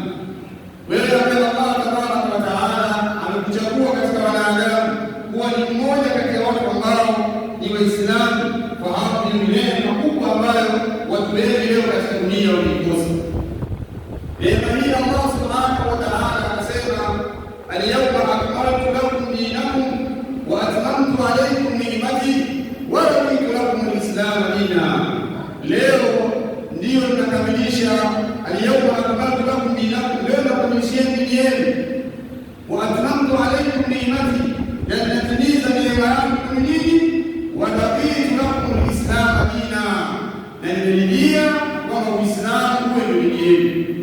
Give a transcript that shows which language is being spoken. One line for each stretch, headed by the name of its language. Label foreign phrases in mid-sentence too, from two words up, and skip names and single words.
Swahili: Wewe ambaye Allah
Arabic: تبارك وتعالى
Swahili: amekuchagua katika wanadamu kuwa ni mmoja kati ya watu ambao ni Waislamu, fahamu ni neema kubwa ambayo watu wengi leo katika dunia wameikosa. Neema hii Allah
Arabic: سبحانه وتعالى
Swahili: anasema,
Arabic: اليوم أكملت لكم دينكم وأتممت عليكم نعمتي ورضيت لكم الإسلام دينا.
Swahili: Leo ndiyo tunakamilisha
Arabic: اليوم أكملت لكم دينكم,
Swahili: leo nakamilisha dini yenu,
Arabic: وأتممت عليكم نعمتي,
Swahili: na natimiza neema yangu kwenu nyinyi,
Arabic: ورضيت لكم الإسلام دينا,
Swahili: na nimeridhia kwamba Uislamu uwe dini yenu.